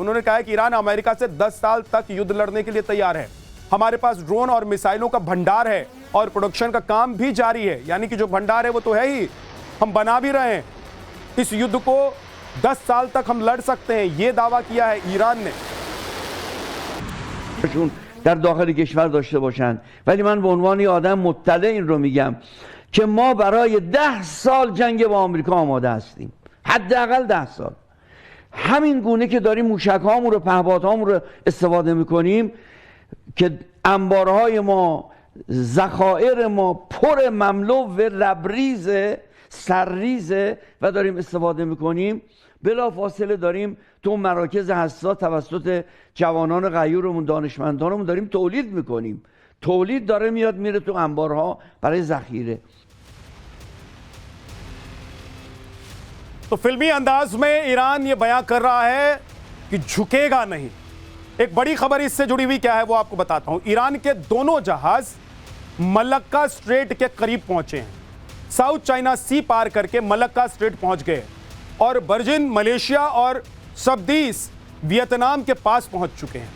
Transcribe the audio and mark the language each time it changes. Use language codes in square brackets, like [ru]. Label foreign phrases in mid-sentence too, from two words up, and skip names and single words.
[hi] उन्होंने कहा है कि ईरान अमेरिका से 10 साल तक युद्ध लड़ने के लिए तैयार है। हमारे पास ड्रोन और मिसाइलों का भंडार है और प्रोडक्शन का काम भी जारी है, यानी कि जो भंडार है वो तो है ही, हम बना भी रहे हैं। इस युद्ध को 10 साल तक हम लड़ सकते हैं, ये दावा किया है ईरान ने। [fa] در داخل کشور داشته باشند، ولی من به عنوان آدم مطلع این رو میگم که ما برای 10 سال جنگ با آمریکا آماده هستیم، حداقل 10 سال. همین گونه که داریم موشک‌هامون رو، پهپادهامون رو استفاده میکنیم که انبارهای ما، ذخایر ما پر مملو و لبریز سرریز و داریم استفاده میکنیم، بلافاصله داریم تو مراکز حساس توسط جوانان غیورمون، دانشمندانمون داریم تولید میکنیم. تولید داره میاد میره تو انبارها برای ذخیره. [hi] तो फिल्मी अंदाज में ईरान ये बयान कर रहा है कि झुकेगा नहीं। एक बड़ी खबर इससे जुड़ी हुई क्या है वो आपको बताता हूं। ईरान के दोनों जहाज मलक्का स्ट्रेट के करीब पहुंचे हैं, साउथ चाइना सी पार करके मलक्का स्ट्रेट पहुंच गए और वर्जिन मलेशिया और सबदीस वियतनाम के पास पहुंच चुके हैं।